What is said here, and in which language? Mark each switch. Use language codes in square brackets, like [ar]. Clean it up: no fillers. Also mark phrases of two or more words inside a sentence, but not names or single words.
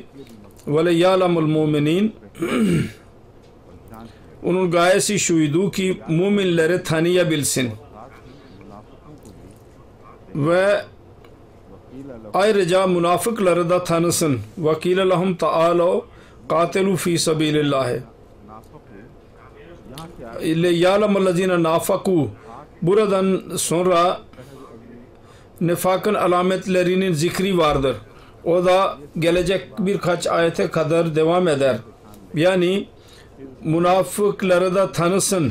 [ar] وليعلم المؤمنين. [tr] Onun gayesi şuydu ki müminleri tanıyabilsin. Ve ayrıca münafıkları da tanısın. [ar] وقيل لهم تعالوا قاتلوا في سبيل الله. يعلم الذين نافقوا. [tr] Buradan sonra nifakın alametlerinin zikri vardır. O da gelecek birkaç ayete kadar devam eder. Yani münafıkları da tanısın.